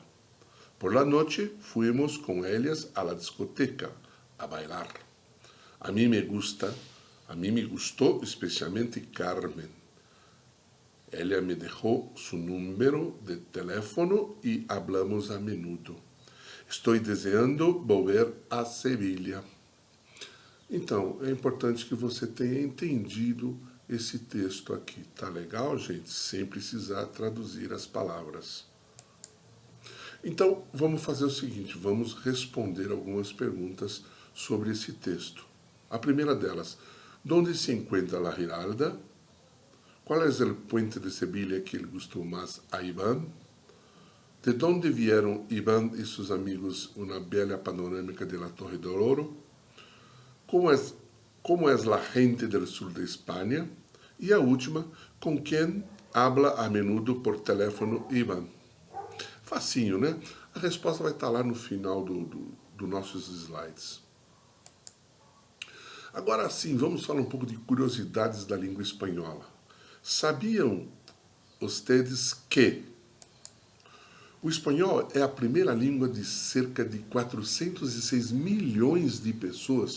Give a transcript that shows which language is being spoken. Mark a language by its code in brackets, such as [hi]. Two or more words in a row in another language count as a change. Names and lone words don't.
[es] Por la noche fuimos con ellas a la discoteca a bailar. A mí me gustó especialmente Carmen. Ella me dejó su número de teléfono y hablamos a menudo. [pt] Estou desejando [es] volver a Sevilla. [pt] Então, é importante que você tenha entendido esse texto aqui. Tá legal, gente? Sem precisar traduzir as palavras. Então, vamos fazer o seguinte, vamos responder algumas perguntas sobre esse texto. A primeira delas, onde se encontra la Giralda? Qual é o [es] puente de Sevilla [pt] que ele gostou mais a Iván? De onde vieram Iván e seus amigos uma bela panorâmica [es] de la [pt] Torre del Oro? Como é [es] la gente del sur de [pt] Espanha? E a última, com quem [es] habla a menudo por teléfono [pt] Iván? Facinho, né? A resposta vai estar lá no final dos nossos slides. Agora sim, vamos falar um pouco de curiosidades da língua espanhola. Sabiam vocês que o espanhol é a primeira língua de cerca de 406 milhões de pessoas?